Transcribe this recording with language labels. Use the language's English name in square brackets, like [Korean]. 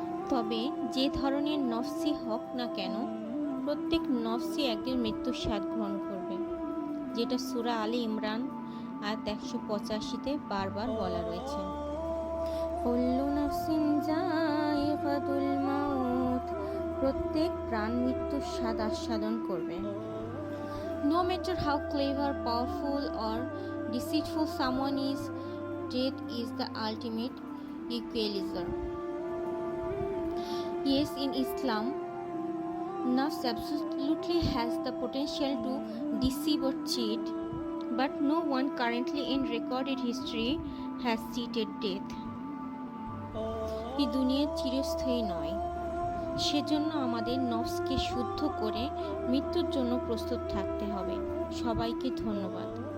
[Bangla] তবে যে ধরনের নফসই হোক না কেন, প্রত্যেক নফসই একদিন মৃত্যুর স্বাদ গ্রহণ করবে, যেটা সূরা আলী ইমরান আয়াত 185-তে বারবার বলা রয়েছে। [Arabic] কুল্লু নাফসিন যায়িকাতুল মাউত, [Bangla] প্রত্যেক প্রাণ মৃত্যুর স্বাদ আস্বাদন করবে। [English] No matter how clever, powerful or deceitful someone is, death is the ultimate equalizer. Yes, in Islam, nafs absolutely has the potential to deceive or cheat, but no one currently in recorded history has cheated death. [Bangla] এই দুনিয়া চিরস্থায়ী নয়, সেজন্য আমাদের নফসকে শুদ্ধ করে মৃত্যুর জন্য প্রস্তুত থাকতে হবে। সবাইকে ধন্যবাদ।